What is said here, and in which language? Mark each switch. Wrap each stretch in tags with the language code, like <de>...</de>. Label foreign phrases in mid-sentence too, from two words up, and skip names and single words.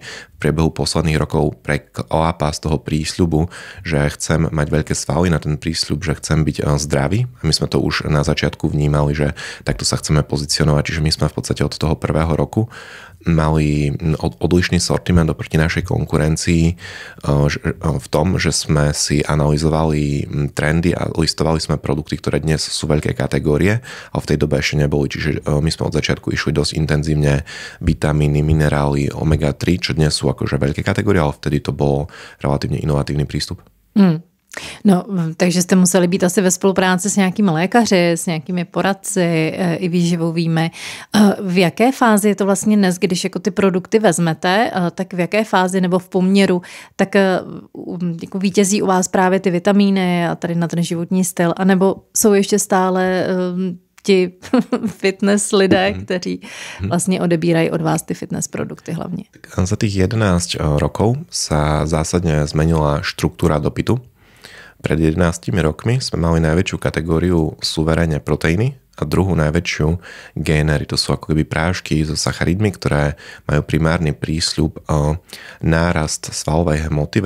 <sk>v priebehu posledných rokov preklápa z toho prísľubu, že chcem mať veľké svaly, na ten prísľub, že chcem byť zdravý a my sme to už na začiatku vnímali, že takto sa chceme pozicionovať, čiže my sme v podstate od toho prvého roku mali odlišný sortiment oproti našej konkurencii v tom, že sme si analyzovali trendy a listovali sme produkty, ktoré dnes sú veľké kategórie, ale v tej dobe ešte neboli. Čiže my sme od začiatku išli dosť intenzívne vitamíny, minerály, omega-3, čo dnes sú akože veľké kategórie, ale vtedy to bol relatívne inovatívny prístup. No,</sk> <cs>takže jste museli být asi ve spolupráci s nějakými lékaři, s nějakými poradci i výživovými. V jaké fázi je to vlastně dnes, když jako ty produkty vezmete, tak v jaké fázi nebo v poměru, tak jako vítězí u vás právě ty vitamíny a tady na ten životní styl, anebo jsou ještě stále ti fitness lidé, kteří vlastně odebírají od vás ty fitness produkty hlavně?</cs> <sk>Za tých 11 rokov sa zásadne zmenila štruktúra dopytu. Pred 11 rokmi sme mali najväčšiu kategóriu suverénne proteíny a druhú najväčšiu génery. To sú ako keby prášky so sacharidmi, ktoré majú primárny prísľub nárast svalovej hmoty.</sk>